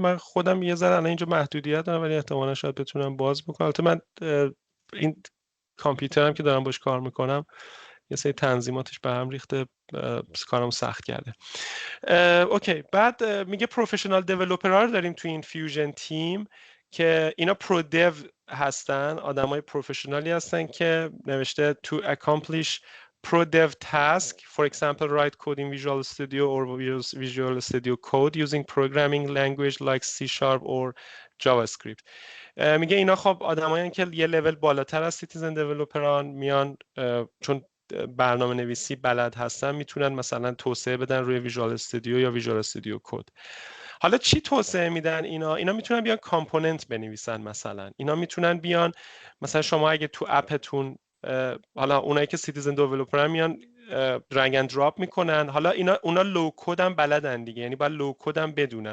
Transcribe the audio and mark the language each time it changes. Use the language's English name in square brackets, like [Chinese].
[Persian] من خودم یه ذره الان اینجا محدودیت دارم ولی احتمالا شاید بتونم باز بکنم. البته من این کامپیوترم که دارم باش کار میکنم یه سری تنظیماتش به هم ریخته، کارم سخت کرده. اوکی، بعد میگه پروفشنال دیولپرها رو داریم تو این فیوژن تیم که اینا پرو دیو هستن، آدمای پروفشنالی هستن که نوشته [English] to accomplish pro dev task, for example write code in Visual Studio or use Visual Studio Code using programming language like C# or JavaScript. [Persian] میگه اینا خب آدمایین که یه لول بالاتر از سیتیزن دیولپران میان، چون برنامه نویسی بلد هستن، میتونن مثلا توسعه بدن روی ویژوال استودیو یا ویژوال استودیو کد. حالا چی توسعه میدن اینا میتونن بیان کامپوننت بنویسن، مثلا اینا میتونن بیان مثلا شما اگه تو اپتون، حالا اونایی که سیتیزن دیولپرن میان درگ اند دراپ میکنن، حالا اونا لو کد هم بلدن دیگه، یعنی باید لو کد هم بدونن.